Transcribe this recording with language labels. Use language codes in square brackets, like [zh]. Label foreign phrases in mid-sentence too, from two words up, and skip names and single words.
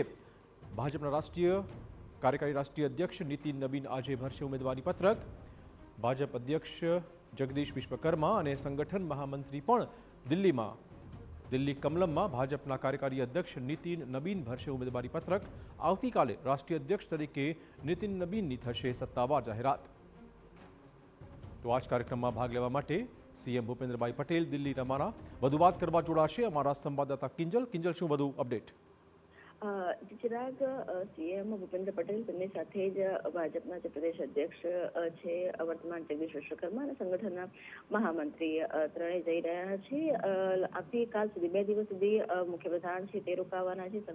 [gu] ભાજપના કાર્યકારી રાષ્ટ્રીય અધ્યક્ષ નીતિન નબીન આજે ભરશે ઉમેદવારી પત્રક। ભાજપ અધ્યક્ષ જગદીશ વિશ્વકર્મા અને સંગઠન મહામંત્રી પણ દિલ્હી કમલમમાં ભાજપના કાર્યકારી અધ્યક્ષ નીતિન નબીન ભરશે ઉમેદવારી પત્રક। આવતીકાલે રાષ્ટ્રીય અધ્યક્ષ તરીકે નીતિન નબીનની થશે સત્તાવાર જાહેરાત। તો આજ કાર્યક્રમ મેં ભાગ લેવા માટે સીએમ ભૂપેન્દ્રભાઈ પટેલ દિલ્હી રવાના। વધુ વાત કરવા જોડાશે અમારા સંવાદદાતા કિંજલ। શું વધુ અપડેટ? ચિરાગ, સીએમ ભૂપેન્દ્ર પટેલ તેમની સાથે જ ભાજપના જે પ્રદેશ અધ્યક્ષ છે વર્તમાન જગદીશ વિશ્વકર્મા અને સંગઠનના મહામંત્રી ત્રણેય જઈ રહ્યા છે। આવતીકાલ સુધી 2 દિવસ સુધી મુખ્યપ્રધાન છે તે રોકાવાના છે।